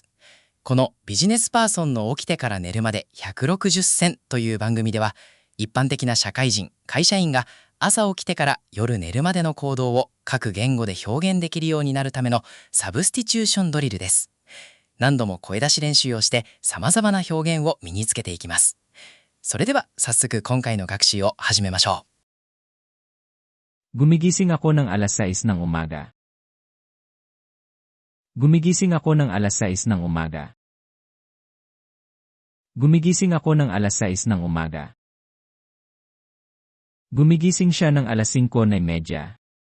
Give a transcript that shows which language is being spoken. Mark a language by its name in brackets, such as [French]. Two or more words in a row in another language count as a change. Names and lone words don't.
[Japanese] このビジネスパーソンの起きてから寝るまで160選という番組では、一般的な社会人、会社員が朝起きてから夜寝るまでの行動を各言語で表現できるようになるためのサブスティチューションドリルです。何度も声出し練習をして様々な表現を身につけていきます。それでは早速今回の学習を始めましょう。 [Filipino] Gumigising ako ng alas 6 ng umaga. Gumigising ako ng alas 6 ng umaga. Gumigising ako ng alas 6 ng umaga. Gumigising siya ng alas 5:30.